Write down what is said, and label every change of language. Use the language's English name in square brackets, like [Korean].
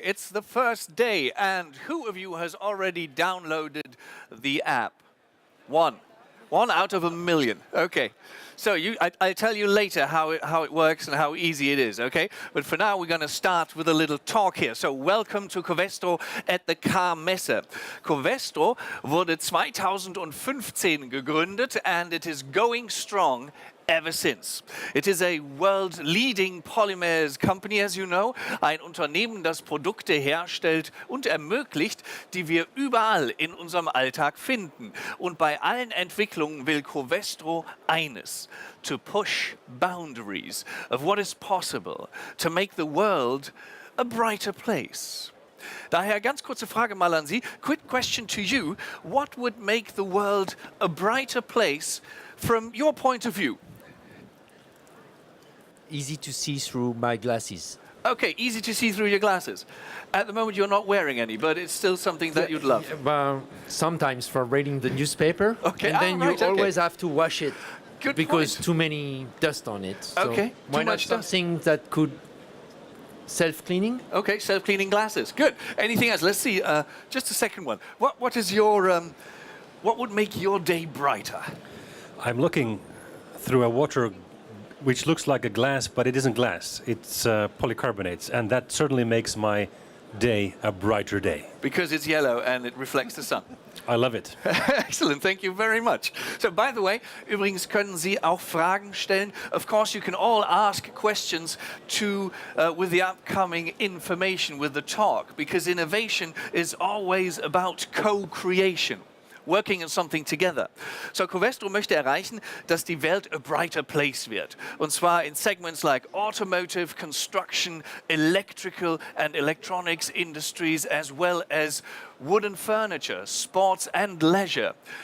[English] It's the first day, and who of you has already downloaded the app? One out of a million. Okay. So I'll tell you later how it works and how easy it is, okay? But for now, we're going to start with a little talk here. So welcome to Covestro at the K'2016. Covestro [German] wurde 2015 gegründet, [English] and it is going strong ever since. It is a world-leading polymers company, as you know, [German] ein Unternehmen, das Produkte herstellt und ermöglicht, die wir überall in unserem Alltag finden. Und bei allen Entwicklungen will Covestro eines: [English] to push boundaries of what is possible, to make the world a brighter place. [German] Daher ganz kurze Frage mal an Sie. [English] Quick question to you. What would make the world a brighter place from your point of view? Easy to see through my glasses. Okay, easy to see through your glasses. At the moment, you're not wearing any, but it's still something that you'd love. Sometimes for reading the newspaper, okay. And then you always have to wash it. Good because point. Too many dust on it. So okay, why not something that could self-cleaning? Okay, self-cleaning glasses. Good. Anything else? Let's see. Just a second one. What is your what would make your day brighter? I'm looking through a water which looks like a glass, but it isn't glass. It's polycarbonates, and that certainly makes my day a brighter day. Because it's yellow and it reflects the sun. I love it. Excellent, thank you very much. So, by the way, [German] übrigens können Sie auch Fragen stellen. [English] Of course, you can all ask questions to with the upcoming information, with the talk, because innovation is always about co-creation. Working on something together. [German] So Covestro möchte erreichen, dass die Welt [English] a brighter place [German] wird. Und zwar [English] in segments like automotive, construction, electrical and electronics industries, as well as wooden furniture, sports and leisure.